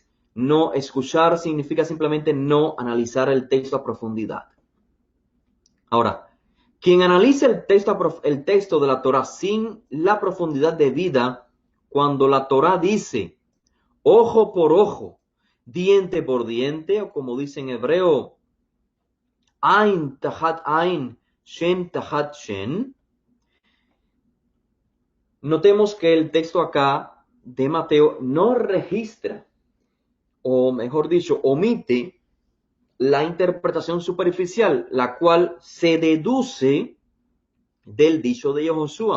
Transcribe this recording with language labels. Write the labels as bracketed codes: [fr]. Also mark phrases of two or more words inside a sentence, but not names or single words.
[es] No escuchar significa simplemente no analizar el texto a profundidad. Ahora, quien analiza el texto de la Torah sin la profundidad debida, cuando la Torah dice ojo por ojo, diente por diente, o como dice en hebreo, [he] עין תחת עין, שן תחת שן, [es] notemos que el texto acá de Mateo no registra, o mejor dicho, omite la interpretación superficial, la cual se deduce del dicho de Josué.